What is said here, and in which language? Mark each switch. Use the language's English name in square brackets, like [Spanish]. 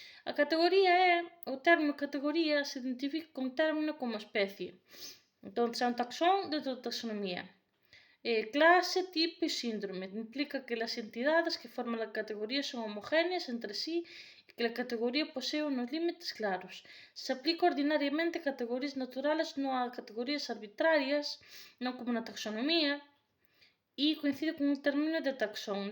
[Galician] A categoría o termo categoría se identifica con término como especie. Entón, é un taxón dentro da taxonomía. Clase, tipo e síndrome. [Spanish] Implica que las entidades que forman la categoría son homogéneas entre sí y que la categoría posee unos límites claros. Se aplica ordinariamente a categorías naturales, no a categorías arbitrarias, [Galician] non como na taxonomía, [Spanish] y coincide con un término de taxón.